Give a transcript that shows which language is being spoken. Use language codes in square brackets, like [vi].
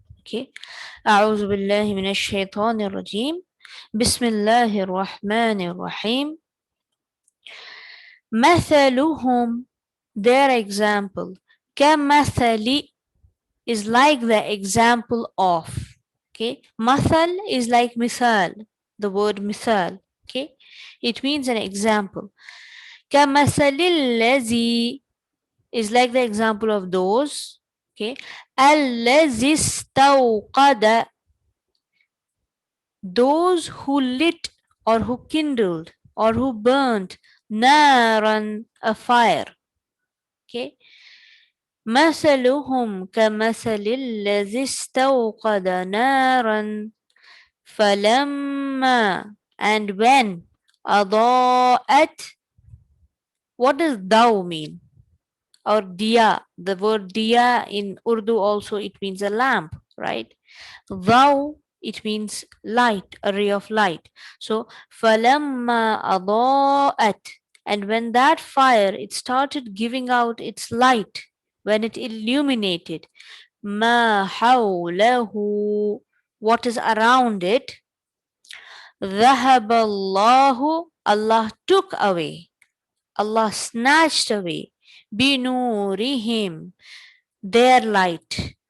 [ar] Okay, أعوذ بالله من الشيطان الرجيم بسم الله الرحمن الرحيم مثلهم, [en] their example, [ar] كمثل [en] is like the example of. Okay, مثل is like مثال, the word مثال. Okay, it means an example. [ar] كمثل الذي [en] is like the example of those. Okay, [ar] الذي استوقد, [en] those who lit or who kindled or who burnt naran, a fire. [ar] Okay, مثلهم كمثل الذي استوقد نارا فلما, [en] and when, [ar] أضاءت, [en] what does thou mean? Or diya, the word diya in Urdu also, it means a lamp, right? Thou, it means light, a ray of light. So [ar] falamma adaat, [en] and when that fire it started giving out its light, when it illuminated, [ar] ma hawlahu, [en] what is around it, [ar] dhahaballahu, [en] Allah took away, Allah snatched away, [ar] binurihim, [en] their light.